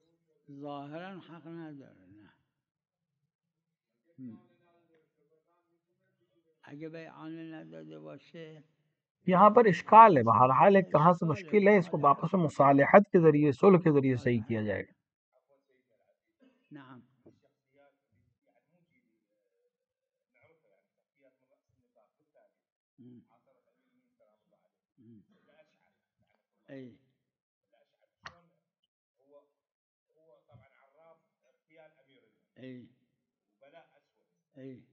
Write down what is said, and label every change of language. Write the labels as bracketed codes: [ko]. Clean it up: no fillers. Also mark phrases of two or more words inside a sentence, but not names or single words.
[fa] ظاہراً حق نہ دارنا اگه بیعانه نداده باشه. [ur] یہاں پر اشکال ہے، بہرحال ایک طرح سے مشکل ہے، اس کو واپس میں مصالحت کے ذریعے صلح کے ذریعے صحیح کیا جائے گا. نعم اي اي اي